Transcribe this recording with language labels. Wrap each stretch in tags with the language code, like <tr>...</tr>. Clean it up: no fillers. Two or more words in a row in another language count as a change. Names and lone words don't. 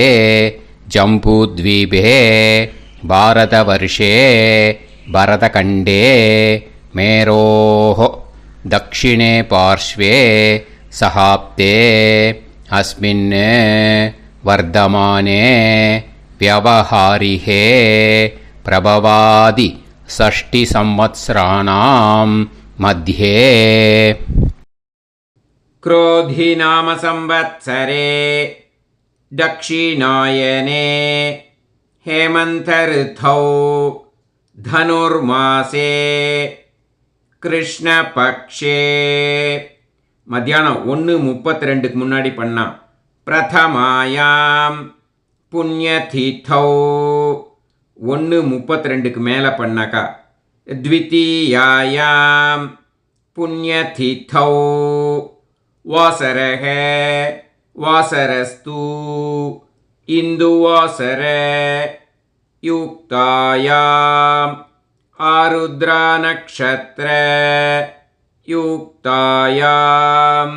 <sa>जम्बूद्वीपे भारतवर्षे भरतखण्डे मेरोः दक्षिणे पार्श्वे शकाब्दे अस्मिन् वर्तमाने व्यवहारिके प्रभवादि षष्टि संवत्सराणां मध्ये. क्रोधि नाम संवत्सरे दक्षिणायने हेमंत ऋतौ धनुर्मासे कृष्णपक्षे.</sa> <ta>மத்தியானம் 1:32 முன்னாடி பண்ணா.</ta> <sa>प्रथमायां पुण्यतिथौ</sa> <ta>1:32 மேலே பண்ணாக்கா.</ta> <sa>द्वितीयायां पुण्यतिथौ वासरः वासरस्तु इन्दुवासर युक्तायां आर्द्रा नक्षत्र युक्तायाम्.</sa>